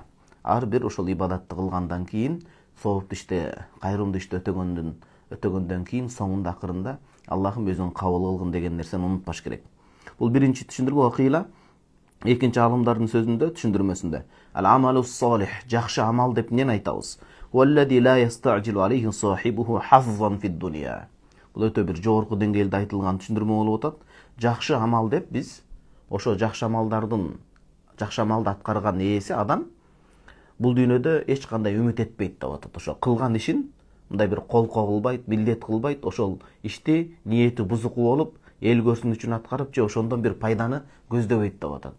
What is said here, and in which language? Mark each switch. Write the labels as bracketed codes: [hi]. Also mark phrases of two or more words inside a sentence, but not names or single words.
[ky] Ар бир ошол ибадатты кылгандан кийин, сооптуу иште, кайрымдуу иште өтөгөндөн кийин соңунда акырында Аллахым өзүң кабыл кылгын деген нерсени унутпаш керек. Бул биринчи түшүндүрмө акыйла. Экинчи алымдардын сөзүндө, түшүндүрмөсүндө [ar] العمل الصالح, [ky] жакшы амал деп эмнени айтабыз? [ar] والذي لا يستعجل عليه صاحبه حظا في الدنيا. [ky] Бул өтө бир жогорку деңгээлде айтылган түшүндүрмө болуп атат. Жакшы амал деп биз ошо жакшы амалды аткарган ээси адам бул дүйнөдө эч кандай үмүт этпейт деп атат. Ошо кылган ишин мындай бир колко кылбайт, милдет кылбайт, ошол ишти ниети бузуку болуп, эл көрсүн үчүн аткарып же ошондон бир пайданы көздөбөйт деп атат.